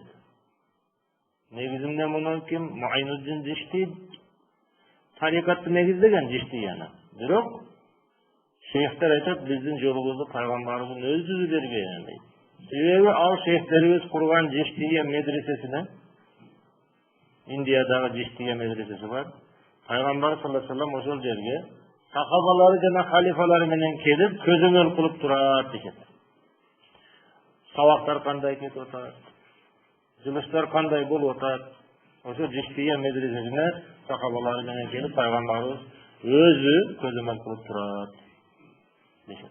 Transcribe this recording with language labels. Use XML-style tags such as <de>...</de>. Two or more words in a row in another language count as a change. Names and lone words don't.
<ky>Негизинде муну ким? Mu'inuddin Cishti тарикатты негиздеген Cishtiyяны. Бирок шейхтер айтат, биздин жолубузду пайгамбарыбыздын өзү түзүп берген дейт. Себеби ал шейхтерибиз курган Cishtiyя медресесине, Индиядагы Cishtiyya медресеси бар. Пайгамбар саллаллаху алейхи ва саллям ошол жерге сахабалары жана халифалары менен келип көзөмөл кылып турат дешет. Сабактар кандай кетип атат, жумуштар кандай болуп атат, ошо Cishtiyya медресесине сахабалары менен келип пайгамбарыбыз өзү көзөмөл кылып турат дешет.</ky>